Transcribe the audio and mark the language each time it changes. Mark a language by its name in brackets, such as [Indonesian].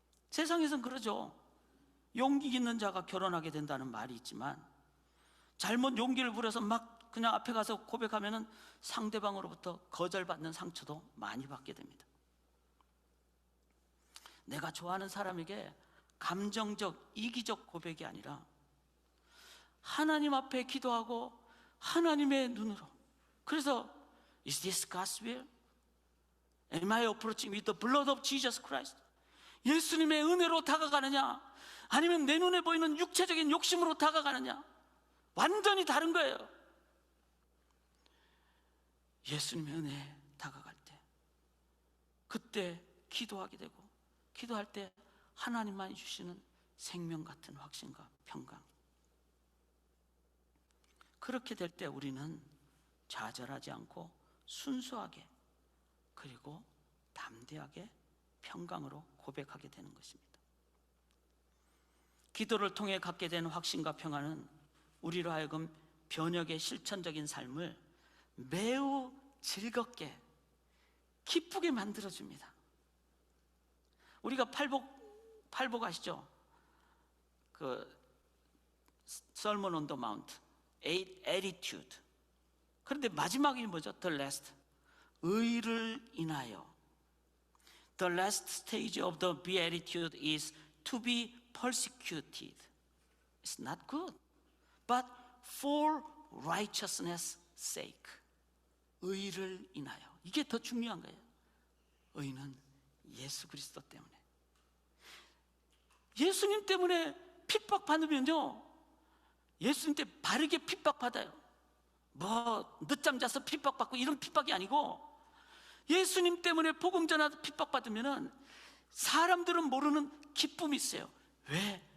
[Korean] 세상에선 그러죠. 용기 있는 자가 결혼하게 된다는 말이 있지만 잘못 용기를 부려서 막 그냥 앞에 가서 고백하면은 상대방으로부터 거절받는 상처도 많이 받게 됩니다. 내가 좋아하는 사람에게 감정적, 이기적 고백이 아니라 하나님 앞에 기도하고 하나님의 눈으로, 그래서 [English] Is this God's will? Am I approaching with the blood of Jesus Christ? [Korean] 예수님의 은혜로 다가가느냐, 아니면 내 눈에 보이는 육체적인 욕심으로 다가가느냐, 완전히 다른 거예요. 예수님의 은혜에 다가갈 때, 그때 기도하게 되고, 기도할 때 하나님만이 주시는 생명 같은 확신과 평강. 그렇게 될 때 우리는 좌절하지 않고 순수하게, 그리고 담대하게 평강으로 고백하게 되는 것입니다. 기도를 통해 갖게 되는 확신과 평안은 우리로 하여금 변혁의 실천적인 삶을 매우 즐겁게, 기쁘게 만들어줍니다. 우리가 팔복 아시죠? 그 [English] Sermon on the Mount, Attitude. [Korean] 그런데 마지막이 뭐죠? [English] The last, [Korean] 의를 인하여. [English] The last stage of the beatitude is to be persecuted. It's not good, but for righteousness' sake. [Korean] 의를 인하여. 이게 더 중요한 거예요. 의는 예수 그리스도 때문에. 예수님 때문에 핍박받으면요, 예수님 때 바르게 핍박받아요. 뭐 늦잠 자서 핍박받고 이런 핍박이 아니고, 예수님 때문에 복음 전하다 핍박받으면은 사람들은 모르는 기쁨이 있어요. 왜?